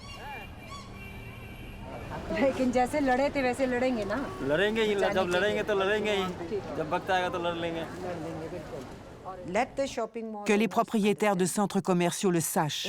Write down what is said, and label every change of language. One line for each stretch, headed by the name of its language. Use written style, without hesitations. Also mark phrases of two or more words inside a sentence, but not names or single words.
Hindi: लेकिन जैसे लड़े थे वैसे लड़ेंगे ना? लड़ेंगे ही, जब लड़ेंगे तो लड़ेंगे ही, जब वक्त आएगा तो लड़ लेंगे।
French: Que les propriétaires de centres commerciaux le sachent.